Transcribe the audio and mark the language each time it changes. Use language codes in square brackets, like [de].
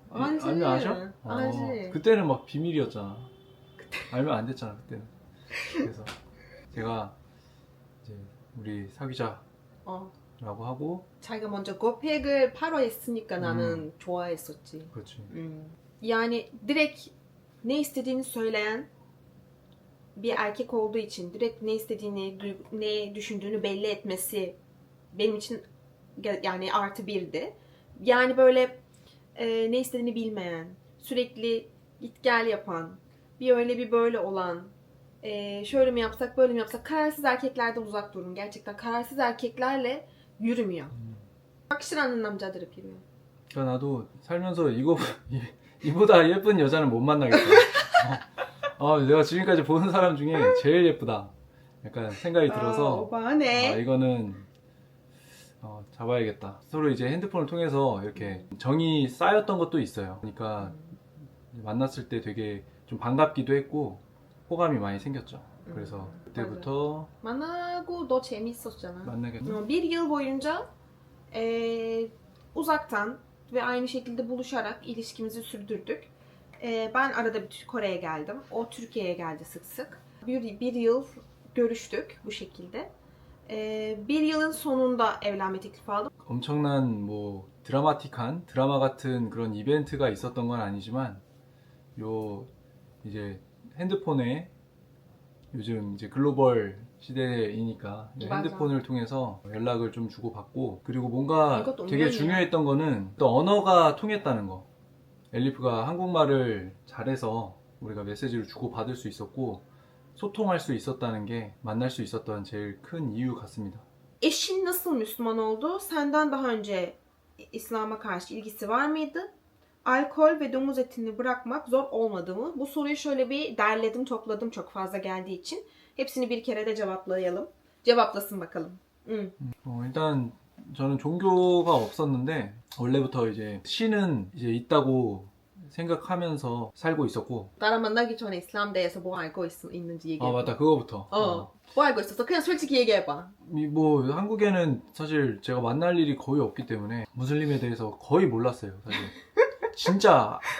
[ko] 알지. 알면 아셔? 알지. 그때는 막 비밀이었잖아. 알면 안 됐잖아 그때는. 그래서 제가 이제 우리 사귀자라고 하고 자기가 먼저 고백을 8월 했으니까 나는 좋아했었지. 그렇지. [tr] Yani direkt ne istediğini söyleyen bir erkek olduğu için direkt ne istediğini, ne düşündüğünü belli etmesi benim için yani artı birdi. Yani böyle ne istediğini bilmeyen, sürekli git gel yapan, bir öyle bir böyle olan, şöyle mi yapsak böyle mi yapsak, kararsız erkeklerden uzak durun. Gerçekten kararsız erkeklerle yürümüyor. [ko] 확실한 남자들을 필요해요. 그러니까 나도 살면서 이보다 예쁜 여자는 못 만나겠다. 내가 지금까지 보는 사람 중에 제일 예쁘다. 약간 생각이 들어서 오빠네. 이거는 잡아야겠다. 서로 이제 핸드폰을 통해서 이렇게 정이 쌓였던 것도 있어요. 그러니까 만났을 때 되게 좀 반갑기도 했고 호감이 많이 생겼죠. 그래서 그때부터 만나고 너 재밌었잖아. 만나겠네. [tr] Bir yıl boyunca uzaktan ve aynı şekilde buluşarak ilişkimizi sürdürdük. Ben arada bir Kore'ye geldim. O Türkiye'ye geldi sık sık. Bir yıl görüştük bu şekilde. Bir yılın sonunda evlenme teklifi aldım. [ko] 엄청난 뭐 드라마틱한 드라마 같은 그런 이벤트가 있었던 건 아니지만 요 이제 핸드폰에 요즘 이제 글로벌 시대이니까 맞아. 핸드폰을 통해서 연락을 좀 주고받고 그리고 뭔가 이것도 되게 운명이야. 중요했던 거는 또 언어가 통했다는 거. 엘리프가 한국말을 잘해서 우리가 메시지를 주고받을 수 있었고 소통할 수 있었다는 게 만날 수 있었던 제일 큰 이유 같습니다. [tr] Eşin nasıl Müslüman oldu? Senden daha önce İslam'a karşı ilgisi var mıydı? Alkol ve domuz etini bırakmak zor olmadı mı? Bu soruyu şöyle bir derledim, topladım çok fazla geldiği için. Hepsini bir kere de cevaplayalım. Cevaplasın bakalım. [ko] 일단 저는 종교가 없었는데 원래부터 이제 신은 이제 있다고 생각하면서 살고 있었고 나랑 만나기 전에 İslam 대해서 뭐 알고 있는지 얘기해. 아 맞다 그거부터 뭐 알고 있었어? 그냥 솔직히 얘기해봐. 뭐 한국에는 사실 제가 만날 일이 거의 없기 때문에 무슬림에 대해서 거의 몰랐어요 사실 진짜